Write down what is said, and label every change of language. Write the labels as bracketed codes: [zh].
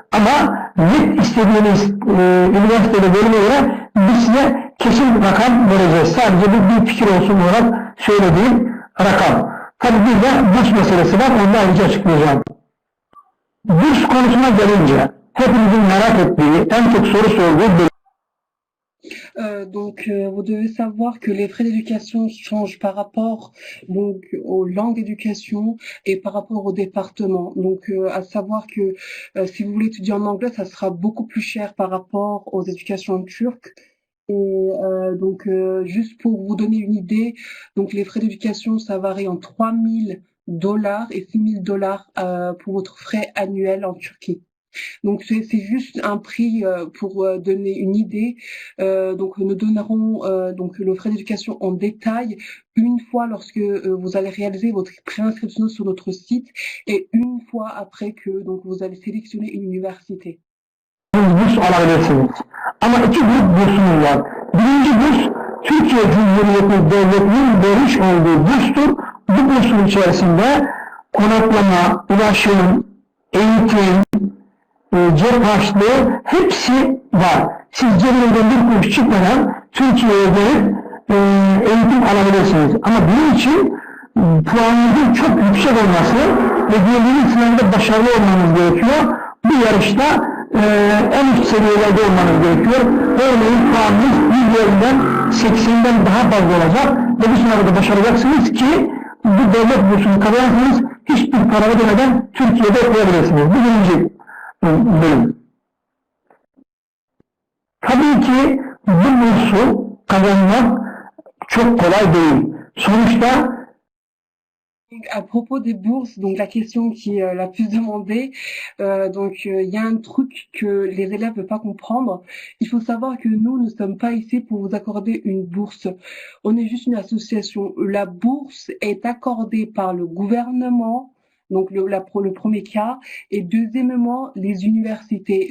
[tr] Ama net istediğiniz üniversitede bölüme göre biz size kesin rakam vereceğiz. Sadece bir fikir olsun olarak söylediğim rakam. Tabii bir de burs meselesi var, onu da ayrıca açıklayacağım. Burs konusuna gelince hepimizin merak ettiği, en çok soru sorduğu [fr] Donc, vous devez savoir que les frais d'éducation changent par rapport donc aux langues d'éducation et par rapport au département. Donc, à savoir que si vous voulez étudier en anglais, ça sera beaucoup plus cher par rapport aux éducations turques. Et donc, juste pour vous donner une idée, donc les frais d'éducation, ça varie en 3.000 $ et 6.000 $ pour votre frais annuel en Turquie. Donc c'est juste un prix pour donner une idée. Donc nous donnerons donc le frais d'éducation en détail une fois lorsque vous allez réaliser votre préinscription sur notre site et une fois après que donc vous allez sélectionner une université. [tr] Burs alabilirsiniz. Ama iki grup bursumuz var. Birinci burs Türkiye Cumhuriyeti Devleti'nin vermiş olduğu burstur. Bu bursun içerisinde konaklama, ulaşım, eğitim, cep harçlığı hepsi var. Siz cebinizden bir kuruş çıkmadan Türkiye'ye gelip eğitim alabilirsiniz. Ama bunun için puanınızın çok yüksek olması ve girdiğiniz sınavda başarılı olmanız gerekiyor. Bu yarışta en üst seviyelerde olmanız gerekiyor. Örneğin puanınız 100 üzerinden 80'den daha fazla olacak ve bu sınavda başaracaksınız ki bu devlet bursunu kazanırsanız hiçbir para ödemeden Türkiye'de okuyabilirsiniz. Bu birinci bölüm. Tabii ki bu bursu kazanmak çok kolay değil. Sonuçta [fr] À propos des bourses, donc la question qui est la plus demandée, donc il y a un truc que les élèves ne peuvent pas comprendre. Il faut savoir que nous ne sommes pas ici pour vous accorder une bourse. On est juste une association. La bourse est accordée par le gouvernement, donc le premier cas, et deuxièmement les universités.